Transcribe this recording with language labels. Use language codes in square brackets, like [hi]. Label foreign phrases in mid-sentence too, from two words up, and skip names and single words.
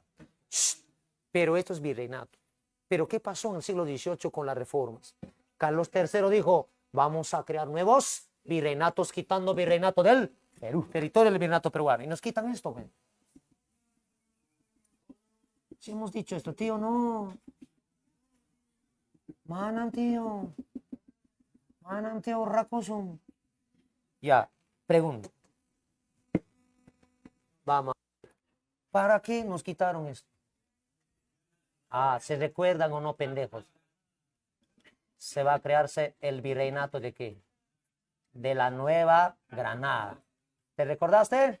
[es] Pero esto es virreinato. ¿Pero qué pasó en el siglo XVIII con las reformas? Carlos III dijo, vamos a crear nuevos virreinatos, quitando virreinato del Perú, territorio del virreinato peruano. Y nos quitan esto, güey. Si hemos dicho esto, tío, no. Manan, tío. Manan, tío, racosum. Ya, pregunto. Vamos. ¿Para qué nos quitaron esto? Ah, ¿se recuerdan o no, pendejos? Se va a crearse el virreinato de qué? De la Nueva Granada. ¿Te recordaste?